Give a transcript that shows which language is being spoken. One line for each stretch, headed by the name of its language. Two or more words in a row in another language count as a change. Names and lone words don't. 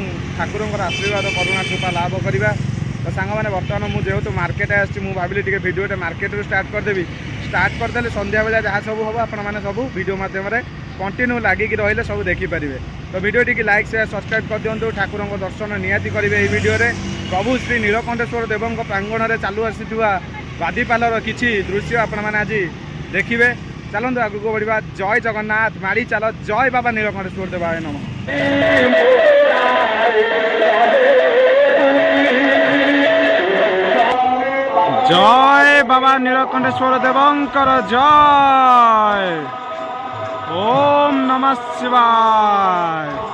Odia: ଠାକୁରଙ୍କର ଆଶୀର୍ବାଦ କରୁଣା କୃପା ଲାଭ କରିବା ତ ସାଙ୍ଗମାନେ ବର୍ତ୍ତମାନ ମୁଁ ଯେହେତୁ ମାର୍କେଟ ଆସିଛି ମୁଁ ଭାବିଲି ଟିକେ ଭିଡ଼ିଓଟା ମାର୍କେଟରୁ ଷ୍ଟାର୍ଟ କରିଦେବି ଷ୍ଟାର୍ଟ କରିଦେଲେ ସନ୍ଧ୍ୟାବେଳେ ଯାହା ସବୁ ହେବ ଆପଣମାନେ ସବୁ ଭିଡ଼ିଓ ମାଧ୍ୟମରେ କଣ୍ଟିନ୍ୟୁ ଲାଗିକି ରହିଲେ ସବୁ ଦେଖିପାରିବେ ତ ଭିଡ଼ିଓଟିକି
English: like share subscribe
Odia: କରିଦିଅନ୍ତୁ ଠାକୁରଙ୍କ ଦର୍ଶନ ନିହାତି କରିବେ ଏହି ଭିଡ଼ିଓରେ ପ୍ରଭୁ ଶ୍ରୀ ନୀଳକଣ୍ଠେଶ୍ୱର ଦେବଙ୍କ ପ୍ରାଙ୍ଗଣରେ ଚାଲୁ ଆସିଥିବା ବାଦିପାଲର କିଛି ଦୃଶ୍ୟ ଆପଣମାନେ ଆଜି ଦେଖିବେ ଚାଲନ୍ତୁ ଆଗକୁ ବଢ଼ିବା ଜୟ ଜଗନ୍ନାଥ ମାଡ଼ି ଚାଲ ଜୟ ବାବା ନୀଳକଣ୍ଠେଶ୍ୱର ଦେବାୟ ନମଃ ଜୟ ବାବା ନୀଳକଣ୍ଠେଶ୍ୱର ଦେବଙ୍କର ଜୟ ଓମ୍ ନମଃ ଶିବାୟ